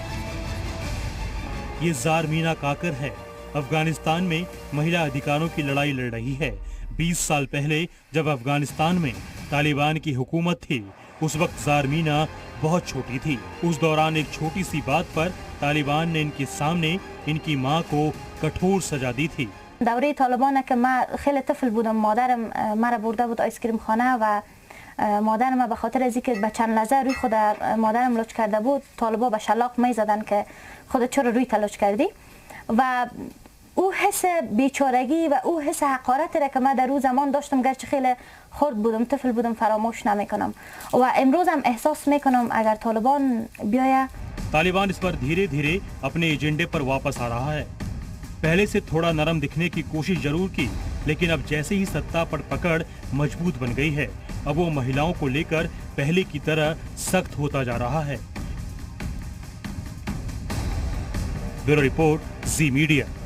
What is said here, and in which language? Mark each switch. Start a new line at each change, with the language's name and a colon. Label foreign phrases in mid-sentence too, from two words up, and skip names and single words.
Hindi: ये ज़ारमीना काकर है, अफगानिस्तान में महिला अधिकारों की लड़ाई लड़ रही है। 20 साल पहले जब अफगानिस्तान में तालिबान की हुकूमत थी, उस वक्त ज़ारमीना बहुत छोटी थी। उस दौरान एक छोटी सी बात पर तालिबान ने इनके सामने इनकी मां को कठोर सजा दी थी।
Persian: دوره طالبان که من خیلی طفل بودم، مادرم مرا برده بود آیس کریم خانه و مادرم به خاطر از اینکه به چند لحظه روی خود مادرم لچ کرده بود، طالبا به شلاق می زدن که خودت چرا روی لچ کردی. و او حس بیچارگی و او حس حقارتی را که من در روز زمان داشتم، گرچه خیلی خرد بودم، طفل بودم، فراموش نمیکنم و امروز هم احساس میکنم اگر طالبان بیاید.
Hindi: तालिबान इस पर धीरे धीरे अपने एजेंडे पर वापस आ रहा है। पहले से थोड़ा नरम दिखने की कोशिश जरूर की, लेकिन अब जैसे ही सत्ता पर पकड़ मजबूत बन गई है, अब वो महिलाओं को लेकर पहले की तरह सख्त होता जा रहा है।
English: bureau report, जी मीडिया।